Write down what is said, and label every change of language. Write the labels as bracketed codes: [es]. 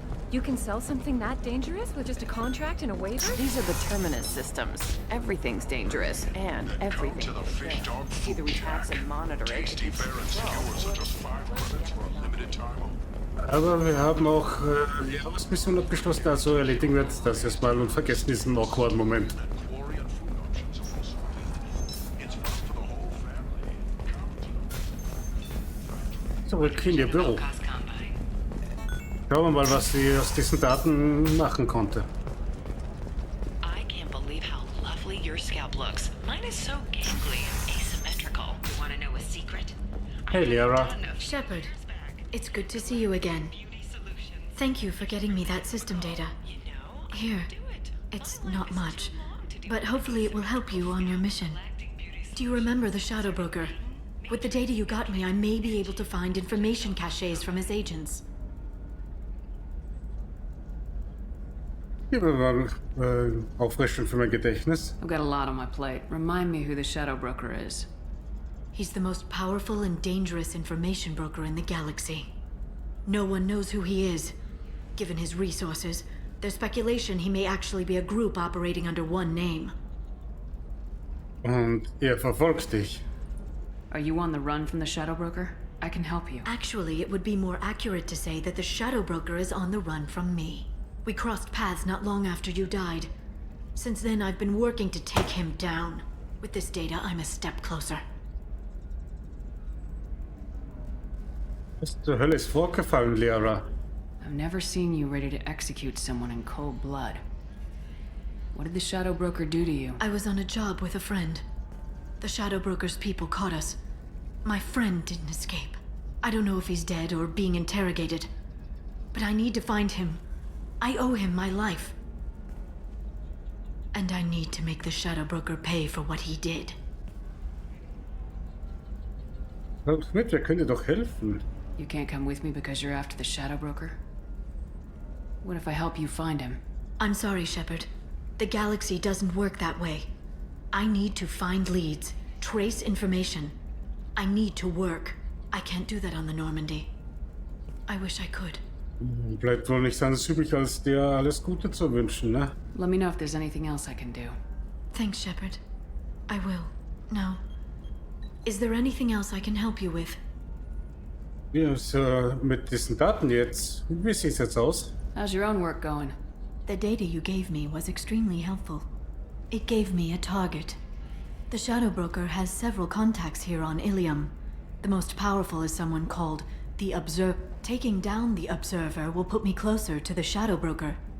[en] You can sell something that dangerous with just a contract and a waiver? These are the terminus systems. Everything's dangerous, and everything is there. Either we tax and monitor it, Tasty Barons yours are just 5 credits for a limited time. [de] Aber wir haben auch die Hausmission abgeschlossen, also erledigen wir jetzt das erstmal und vergessen diesen awkward Moment. [en] Quarian food options are also it's enough for the whole family. [de] Zurück in ihr Büro. Schauen wir mal, was sie aus diesen Daten machen konnte. [en] I can't believe how lovely your scalp looks. Mine is so gangly and asymmetrical. You want to know a secret? Hey, Liara. Shepard, it's good to see you again. Thank you for getting me that system data. Here, it's not much, but hopefully it will help you on your mission. Do you remember the Shadow Broker? With the data you got me, I may be able to find information caches from his agents. [de] Gib mir mal Auffrischung für mein Gedächtnis. [en] I've got a lot on my plate. Remind me who the Shadow Broker is. He's the most powerful and dangerous information broker in the galaxy. No one knows who he is. Given his resources, there's speculation he may actually be a group operating under one name. [de] Und er verfolgt dich. [en] Are you on the run from the Shadow Broker? I can help you. Actually, it would be more accurate to say that the Shadow Broker is on the run from me. We crossed paths not long after you died. Since then, I've been working to take him down. With this data, I'm a step closer. [de] Was zur Hölle ist vorgefallen, Lehrer? [en] I've never seen you ready to execute someone in cold blood. What did the Shadow Broker do to you? I was on a job with a friend. The Shadow Broker's people caught us. My friend didn't escape. I don't know if he's dead or being interrogated. But I need to find him. I owe him my life. And I need to make the Shadow Broker pay for what he did. [de] Kommt mit, wer könnte doch helfen? [en] You can't come with me because you're after the Shadow Broker? What if I help you find him? I'm sorry, Shepard. The galaxy doesn't work that way. I need to find leads, trace information. I need to work. I can't do that on the Normandy. I wish I could. [de] Bleibt wohl nichts anderes übrig, als dir alles Gute zu wünschen, ne? [en] Let me know if there's anything else I can do. Thanks, Shepard. I will. Now, is there anything else I can help you with? [de] Wie ist mit diesen Daten jetzt? Wie sieht's jetzt aus? [en] How's your own work going? The data you gave me was extremely helpful. It gave me a target. The Shadow Broker has several contacts here on Illium. The most powerful is someone called the Observer. Taking down the Observer will put me closer to the Shadow Broker.